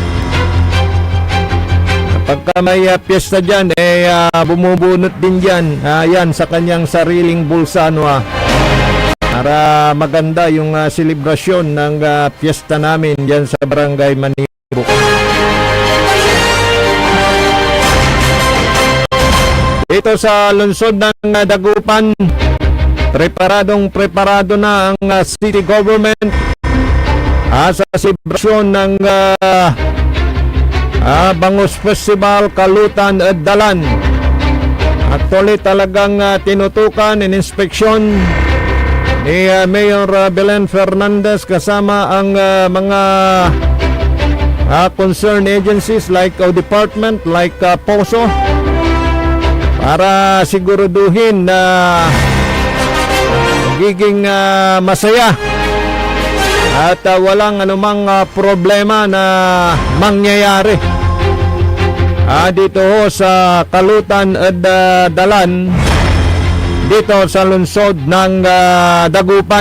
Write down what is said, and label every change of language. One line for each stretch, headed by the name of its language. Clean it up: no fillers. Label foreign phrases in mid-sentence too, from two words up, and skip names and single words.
Filipino: Pagka may piyesta dyan, bumubunot din dyan yan sa kanyang sariling bulsa para maganda yung selebrasyon ng piyesta namin dyan sa Barangay Manibok. Dito sa lungsod ng Dagupan, preparado na ang
English: city government
Filipino: sa selebrasyon ng Bangus Festival Kalutan at Dalan. Actually talagang tinutukan in inspeksyon ni Mayor Belen Fernandez kasama ang mga
English: concerned agencies like department like POSO
Filipino: para siguraduhin na magiging masaya at walang anumang problema na mangyayari dito sa Kalutan at Dalan dito sa lungsod ng Dagupan.